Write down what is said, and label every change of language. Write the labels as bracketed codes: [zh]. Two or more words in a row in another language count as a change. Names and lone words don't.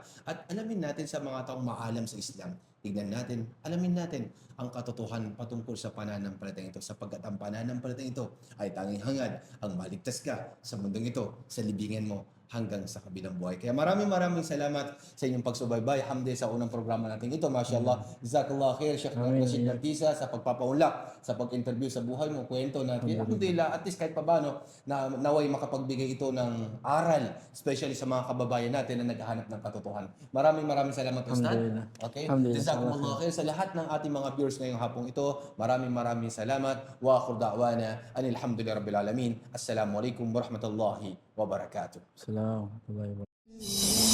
[tl] At alamin natin sa mga taong maalam sa Islam. Tignan natin, alamin natin ang katotohanan patungkol sa pananampalatayang ito, sapagkat ang pananampalatayang ito ay tanging hangad ang maligtas ka sa mundong ito, sa libingan mo, hanggang sa kabilang buhay. Kaya maraming salamat sa inyong pagsubaybay. Hamdi sa unang programa natin ito. [ar] ما شاء الله. جزاك الله خير, [tl] Sheikh Rashid Dantisa, sa pagpapaunlak, sa pag-interview sa buhay mo, kwento natin. Alhamdulillah, at least kahit paano, na naway makapagbigay ito ng aral, especially sa mga kababayan natin na naghahanap ng katotohanan. Maraming salamat, Ustad. Okay? [ar] جزاك الله خير [tl] sa lahat ng ating mga viewers ngayong hapong ito. Maraming salamat. [ar] وآخر دعوانا أن الحمد لله رب العالمين. السلام عليكم ورحمة الله وبركاته. السلام عليكم ورحمة الله وبركاته.